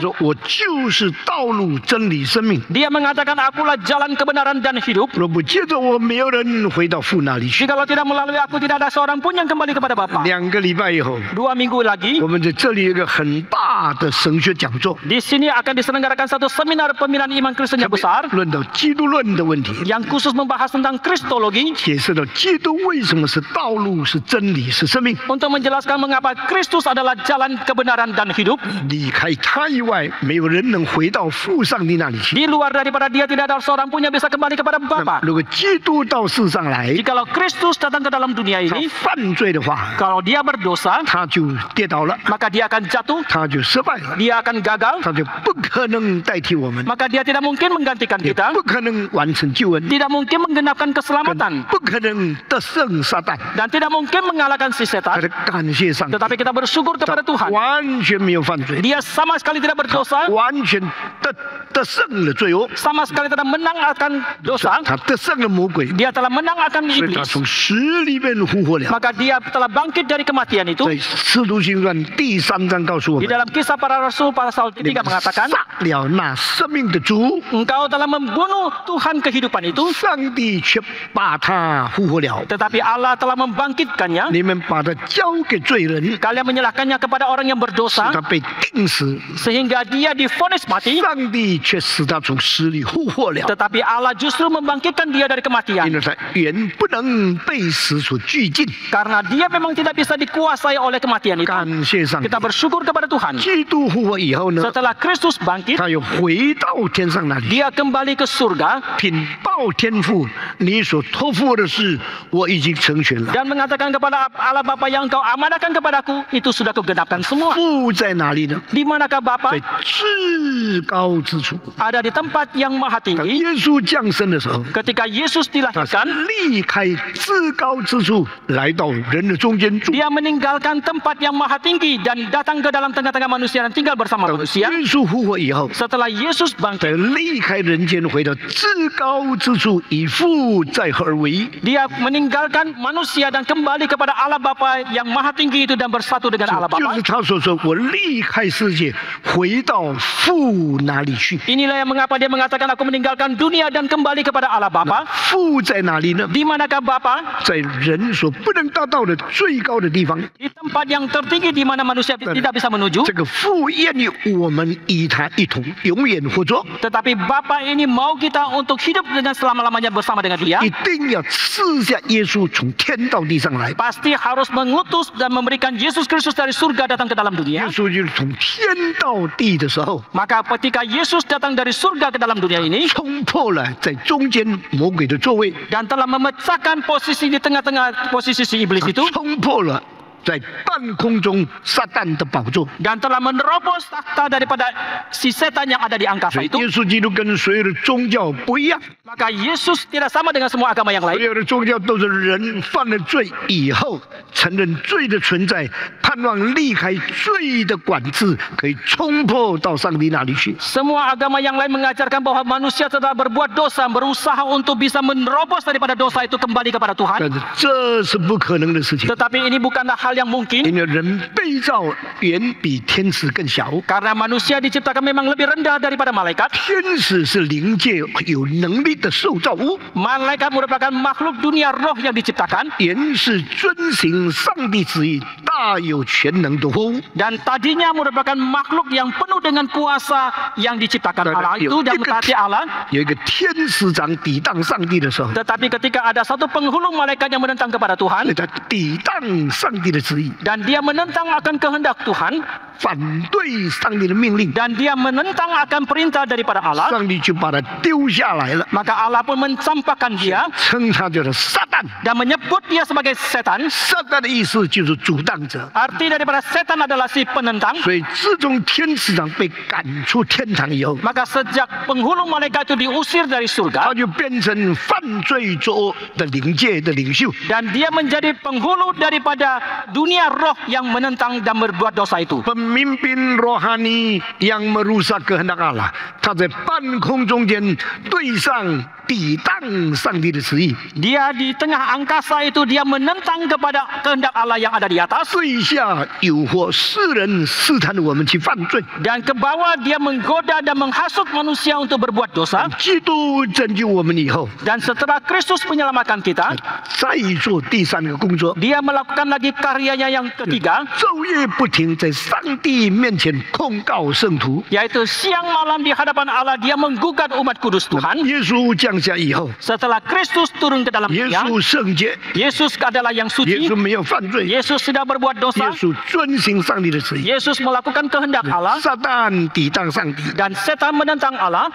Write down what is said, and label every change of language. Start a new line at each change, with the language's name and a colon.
Chinese: 说：“我就是道路、真理、生命。
Indonesian: Dia mengatakan akulah jalan kebenaran dan hidup.
Chinese: 若不借着我，没有人回到父那里去。
Indonesian: Jikalau tidak melalui aku tidak ada seorang pun yang kembali kepada Bapa.
Chinese: 2个礼拜以后，
Indonesian: 2 minggu lagi
Chinese: 我们在这里有一个很大的神学讲座，
Indonesian: di sini akan diselenggarakan satu seminar pembinaan iman Kristen yang besar
Chinese: 论到基督论的问题，
Indonesian: yang khusus membahas tentang Kristologi
Chinese: 解释到基督为什么是道路、是真理、是生命。
Indonesian: untuk menjelaskan mengapa Kristus adalah jalan kebenaran dan hidup.
Chinese: 离开他以外，没有人能回到父上帝那里去。
Indonesian: Di luar daripada dia tidak ada seorang pun yang bisa kembali kepada
Chinese: 那么
Indonesian: Bapa.
Chinese: 如果基督到世上来，
Indonesian: Jikalau Kristus datang ke dalam dunia
Chinese: 他
Indonesian: ini,
Chinese: 犯罪的话，
Indonesian: kalau dia berdosa,
Chinese: 他就跌倒了，
Indonesian: maka dia akan jatuh,
Chinese: 他就失败了，
Indonesian: dia akan gagal,
Chinese: 他就不可能代替我们，
Indonesian: maka dia tidak mungkin menggantikan
Chinese: 也
Indonesian: kita,
Chinese: 不可能完成救恩，
Indonesian: tidak mungkin menggenapkan
Chinese: 更
Indonesian: keselamatan,
Chinese: 不可能得胜撒旦。
Indonesian: dan tidak mungkin mengalahkan si
Chinese: 他
Indonesian: setan.
Chinese: 的感谢上帝，
Indonesian: Tetapi kita bersyukur
Chinese: 他
Indonesian: kepada Tuhan.
Chinese: 完全没有犯罪，
Indonesian: Dia sama sekali tidak berdosa,
Chinese: 完全得胜了罪恶，
Indonesian: sama sekali tidak menang akan dosa.
Chinese: 他得胜了魔鬼，
Indonesian: Dia telah menang akan
Chinese: 所以他
Indonesian: iblis.
Chinese: 从死里面复活了。
Indonesian: Maka dia telah bangkit dari kematian itu.
Chinese: 在《使徒行传》第3章告诉我
Indonesian: Di
Chinese: 们，
Indonesian: dalam kisah para rasul pasal
Chinese: 你
Indonesian: 3 mengatakan,
Chinese: 杀了那生命的主，
Indonesian: engkau telah membunuh Tuhan kehidupan itu,
Chinese: 上帝却把他复活了。
Indonesian: tetapi Allah telah membangkitkannya.
Chinese: 你们把他交给罪人，
Indonesian: Kalian menyerahkannya kepada orang yang
Chinese: 使
Indonesian: berdosa
Chinese: 他被钉死，
Indonesian: sehingga dia divonis mati,
Chinese: 上帝却使他从死里复活了。
Indonesian: tetapi Allah justru membangkitkan dia dari
Chinese: 因
Indonesian: kematian
Chinese: 为他原不能被死所拘禁。
Indonesian: karena dia memang tidak bisa dikuasai oleh kematian itu.
Chinese: 感谢上帝
Indonesian: Kita，bersyukur kepada Tuhan.
Chinese: 基督复活以后呢，
Indonesian: Setelah Kristus bangkit,
Chinese: 他又回到天上那里，
Indonesian: dia kembali ke surga
Chinese: 禀报天父，你所托付我的事，我已经成全了。
Indonesian: dan mengatakan kepada Allah Bapa yang engkau amanahkan kepadaku, itu sudah kugenapkan semua.
Chinese: 父在哪里呢？
Indonesian: Di manakah Bapa?
Chinese: 在至高之处。
Indonesian: Ada di tempat yang maha
Chinese: 当
Indonesian: tinggi.
Chinese: 耶稣降生的时候，
Indonesian: Ketika Yesus
Chinese: 他是
Indonesian: dilahirkan,
Chinese: 离开至高之处，来到人的中间住。
Indonesian: dia meninggalkan tempat yang maha tinggi dan datang ke dalam tengah-tengah manusia dan tinggal bersama
Chinese: 当
Indonesian: manusia.
Chinese: 耶稣复活以后，
Indonesian: Setelah Yesus bangkit,
Chinese: 再离开人间，回到至高之处，以父再合而为一。
Indonesian: dia meninggalkan manusia dan kembali kepada Allah Bapa yang maha tinggi itu dan bersatu dengan Allah
Chinese: 就
Indonesian: Bapa.
Chinese: 是他所说：“我离开世界，回到父那里去。
Indonesian: Inilah yang mengapa dia mengatakan aku meninggalkan dunia dan kembali kepada Allah Bapa. ”
Chinese: 父在哪里呢？
Indonesian: Di manakah Bapa?
Chinese: 在人所不能达到的最高的地方。
Indonesian: Di tempat yang tertinggi di mana manusia tidak bisa menuju.
Chinese: 这个父愿意我们与他一同永远合作，
Indonesian: Tetapi Bapa ini mau kita untuk hidup dengan selama-lamanya bersama dengan dia.
Chinese: 一定要赐下耶稣从天到地上来。
Indonesian: Pasti harus mengutus dan memberikan Yesus Kristus dari surga datang ke dalam
Chinese: 耶
Indonesian: dunia.
Chinese: 稣就是从天到地的时候，
Indonesian: Maka ketika Yesus datang dari surga ke dalam dunia ini
Chinese: 冲破了在中间魔鬼的座位，
Indonesian: dan telah memecahkan posisi di tengah-tengah posisi si iblis itu
Chinese: 冲破了在半空中撒旦的宝座。
Indonesian: dan telah menerobos takhta daripada si setan yang ada di
Chinese: 所
Indonesian: angkasa
Chinese: 以
Indonesian: itu.
Chinese: 耶稣基督跟所有的宗教不一样，
Indonesian: Maka Yesus tidak sama dengan semua agama yang
Chinese: 所
Indonesian: lain.
Chinese: 有的宗教都是人犯了罪以后承认罪的存在，盼望离开罪的管制，可以冲破到上帝那里去。
Indonesian: Semua agama yang lain mengajarkan bahwa manusia telah berbuat dosa, berusaha untuk bisa menerobos daripada dosa itu kembali kepada Tuhan.
Chinese: 但是这是不可能的事情，
Indonesian: Tetapi ini bukanlah hal yang mungkin
Chinese: 因为人被造远比天使更小，
Indonesian: karena manusia diciptakan memang lebih rendah daripada malaikat.
Chinese: 天使是灵界有能力的受造物，
Indonesian: Malaikat merupakan makhluk dunia roh yang diciptakan
Chinese: 原是遵行上帝旨意、大有全能的活物。
Indonesian: dan tadinya merupakan makhluk yang penuh dengan kuasa yang diciptakan Allah itu dan mentaati Allah.
Chinese: 有一个天使长抵挡上帝的时候，
Indonesian: Tetapi ketika ada satu penghulu malaikat yang menentang kepada Tuhan,
Chinese: 他抵挡上帝的的旨意，
Indonesian: dan dia menentang akan kehendak Tuhan,
Chinese: 反对上帝的命令，
Indonesian: dan dia menentang akan perintah daripada Allah,
Chinese: 上帝就把他丢下来了，
Indonesian: maka Allah pun mencampakkan dia
Chinese: 称他叫做撒旦。
Indonesian: dan menyebut dia sebagai setan.
Chinese: 撒旦的意思就是阻挡者。
Indonesian: Arti daripada setan adalah si penentang.
Chinese: 所以自从天使长被赶出天堂以后，
Indonesian: Maka sejak penghulu malaikat itu diusir dari
Chinese: 他
Indonesian: surga
Chinese: 就变成犯罪作恶的灵界的领袖。
Indonesian: dan dia menjadi penghulu daripada dunia roh yang menentang dan berbuat dosa itu. Pemimpin rohani yang merusak kehendak Allah，
Chinese: 他在半空中间对上抵挡上帝的旨意，
Indonesian: Dia di tengah angkasa itu dia menentang kepada kehendak Allah yang ada di atas,
Chinese: 对下诱惑世人试探我们去犯罪。
Indonesian: dan ke bawah dia menggoda dan menghasut manusia untuk berbuat dosa.
Chinese: 基督拯救我们以后，
Indonesian: Dan setelah Kristus menyelamatkan kita,
Chinese: 再做第三个工作，
Indonesian: dia melakukan lagi karyanya yang ketiga,
Chinese: 昼夜不停在上帝面前控告圣徒。
Indonesian: yaitu siang malam di hadapan Allah dia menggugat umat kudus Tuhan.
Chinese: 耶稣降下以后，
Indonesian: Setelah Kristus turun ke dalam
Chinese: 耶
Indonesian: dunia,
Chinese: 稣圣洁，
Indonesian: Yesus adalah yang
Chinese: 耶稣没有犯罪，耶
Indonesian: Yesus tidak berbuat dosa,
Chinese: 稣遵行上帝的旨意。
Indonesian: Yesus melakukan kehendak Allah,
Chinese: 撒旦抵挡上帝，
Indonesian: dan setan menentang Allah.